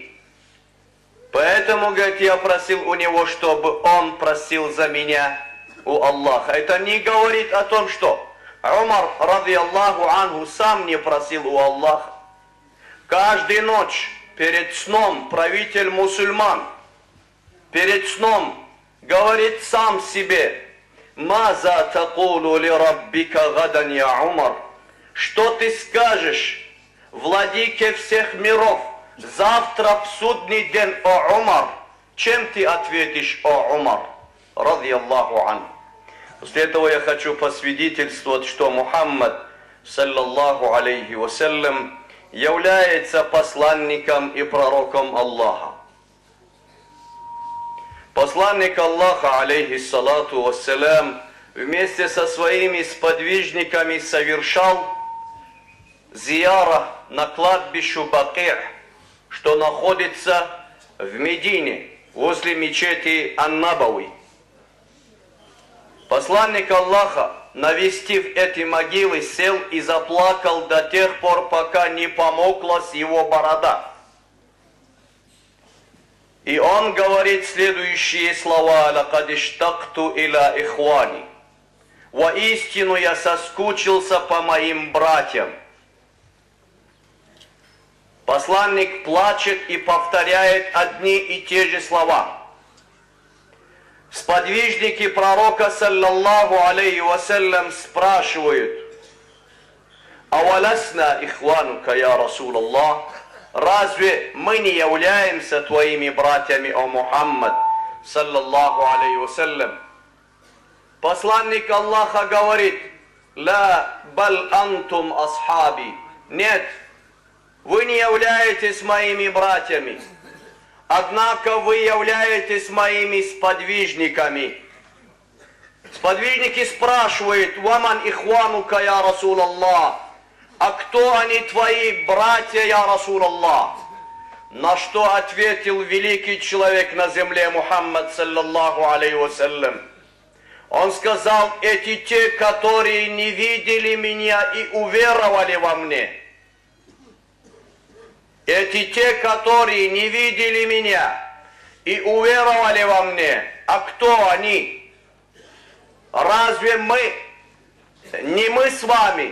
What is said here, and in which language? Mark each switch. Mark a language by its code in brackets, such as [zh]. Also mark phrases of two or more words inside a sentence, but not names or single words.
[ru] Поэтому, говорит, я просил у него, чтобы он просил за меня у Аллаха». Это не говорит о том, что Умар, [ar] رضي الله عنه, [ru] сам не просил у Аллаха. Каждую ночь перед сном правитель мусульман, перед сном говорит сам себе: [ar] «ماذا تقول لربك غدا يا عمر?» [ru] Что ты скажешь владыке всех миров завтра в судный день, о Умар? Чем ты ответишь, о Умар? [ar] رضي الله عنه. [ru] После этого я хочу посвидетельствовать, что Мухаммад, [ar] صلى الله عليه وسلم, [ru] является посланником и пророком Аллаха. Посланник Аллаха, [ar] عليه الصلاة والسلام, [ru] вместе со своими сподвижниками совершал зияра на кладбищу Бакир, что находится в Медине, возле мечети Ан-Набави. Посланник Аллаха, навестив эти могилы, сел и заплакал до тех пор, пока не помоклась его борода. И он говорит следующие слова: [ar] «لقد اشتقت إلى إخواني». [ru] Воистину я соскучился по моим братьям. Посланник плачет и повторяет одни и те же слова. Сподвижники пророка, [ar] صلى الله عليه وسلم, [ru] спрашивают: [ar] «أولسنا إخوانك يا رسول الله?» [ru] Разве мы не являемся твоими братьями, о Мухаммад, [ar] صلى الله عليه وسلم? [ru] Посланник Аллаха говорит: [ar] «لا بل أنتم أصحابي». [ru] Нет, вы не являетесь моими братьями, однако вы являетесь моими сподвижниками. Сподвижники спрашивают: [ar] «ومن إخوانك يا رسول الله?» [ru] А кто они, твои братья, [ar] يا رسول الله? [ru] На что ответил великий человек на земле Мухаммад, [ar] صلى الله عليه وسلم. [ru] Он сказал: эти те, которые не видели меня и уверовали во мне. Эти те, которые не видели меня и уверовали во мне. А кто они? Разве не мы с вами?